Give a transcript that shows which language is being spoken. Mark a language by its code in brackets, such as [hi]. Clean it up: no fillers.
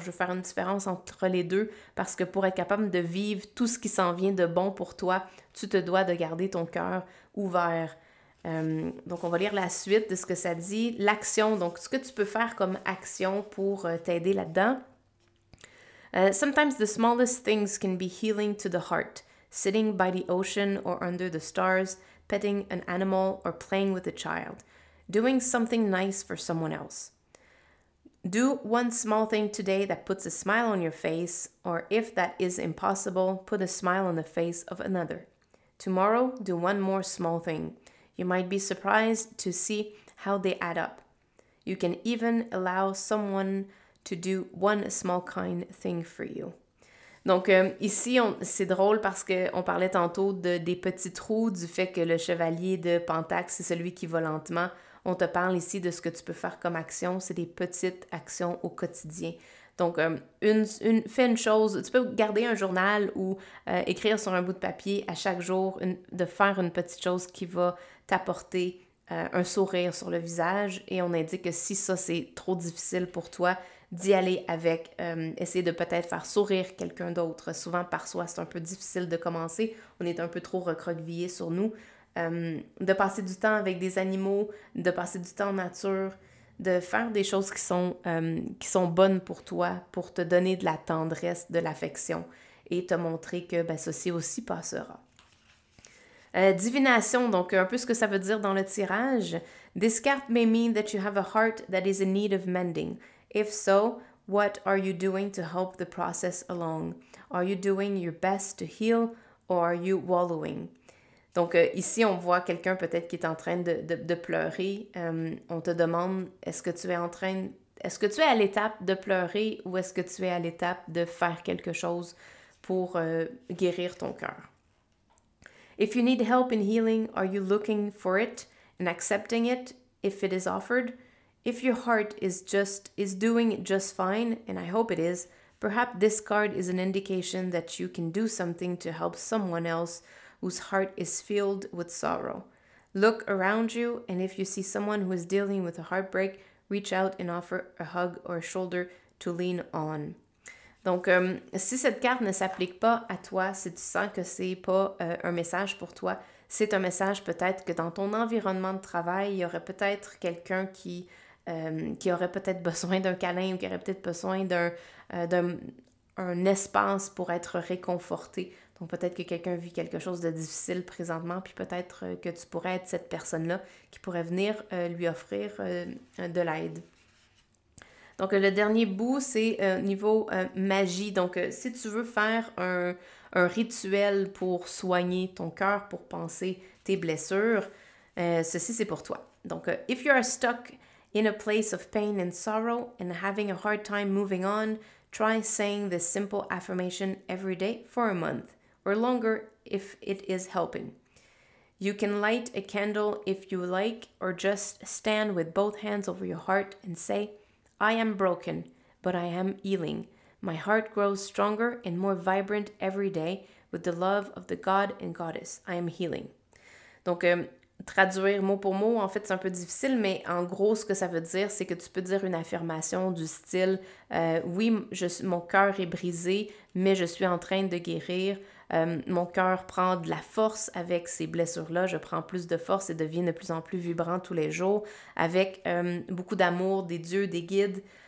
[fr] Je veux faire une différence entre les deux parce que pour être capable de vivre tout ce qui s'en vient de bon pour toi, tu te dois de garder ton cœur ouvert. Donc, on va lire la suite de ce que ça dit. L'action, donc ce que tu peux faire comme action pour t'aider là-dedans. [en] Sometimes the smallest things can be healing to the heart. sitting by the ocean or under the stars, petting an animal or playing with a child, doing something nice for someone else. Do one small thing today that puts a smile on your face, or if that is impossible, put a smile on the face of another. Tomorrow, do one more small thing. You might be surprised to see how they add up. You can even allow someone to do one small kind thing for you. [fr] Donc ici, c'est drôle parce qu'on parlait tantôt des petits trous, du fait que le chevalier de Pentacle, c'est celui qui va lentement. On te parle ici de ce que tu peux faire comme action, c'est des petites actions au quotidien. Donc, fais une chose, tu peux garder un journal ou écrire sur un bout de papier à chaque jour, de faire une petite chose qui va t'apporter un sourire sur le visage, et on indique que si ça c'est trop difficile pour toi, d'y aller avec, essayer de peut-être faire sourire quelqu'un d'autre. Souvent par soi, c'est un peu difficile de commencer, on est un peu trop recroquevillé sur nous. De passer du temps avec des animaux, de passer du temps en nature, de faire des choses qui sont bonnes pour toi, pour te donner de la tendresse, de l'affection et te montrer que ceci aussi passera. Divination, donc un peu ce que ça veut dire dans le tirage. [en] This card may mean that you have a heart that is in need of mending. If so, what are you doing to help the process along? Are you doing your best to heal or are you wallowing? [fr] Donc ici, on voit quelqu'un peut-être qui est en train de pleurer. On te demande, est-ce que tu es à l'étape de pleurer ou est-ce que tu es à l'étape de faire quelque chose pour guérir ton cœur? [en] If you need help in healing, are you looking for it and accepting it if it is offered? If your heart is doing just fine, and I hope it is, perhaps this card is an indication that you can do something to help someone else whose heart is filled with sorrow. Look around you, and if you see someone who is dealing with a heartbreak, reach out and offer a hug or a shoulder to lean on. [fr] Donc, si cette carte ne s'applique pas à toi, si tu sens que c'est pas un message pour toi, c'est un message peut-être que dans ton environnement de travail, il y aurait peut-être quelqu'un qui aurait peut-être besoin d'un câlin ou qui aurait peut-être besoin d'un espace pour être réconforté. Donc, peut-être que quelqu'un vit quelque chose de difficile présentement, puis peut-être que tu pourrais être cette personne-là qui pourrait venir lui offrir de l'aide. Donc, le dernier bout, c'est niveau magie. Donc, si tu veux faire un rituel pour soigner ton cœur, pour penser tes blessures, ceci, c'est pour toi. [en] Donc, if you are stuck in a place of pain and sorrow and having a hard time moving on, try saying this simple affirmation every day for a month, or longer if it is helping. You can light a candle if you like, or just stand with both hands over your heart and say, I am broken, but I am healing. My heart grows stronger and more vibrant every day with the love of the God and Goddess. I am healing. [fr] Donc, traduire mot pour mot, en fait, c'est un peu difficile, mais en gros, ce que ça veut dire, c'est que tu peux dire une affirmation du style oui, mon cœur est brisé, mais je suis en train de guérir. Mon cœur prend de la force avec ces blessures-là. Je prends plus de force et deviens de plus en plus vibrant tous les jours avec beaucoup d'amour des dieux, des guides.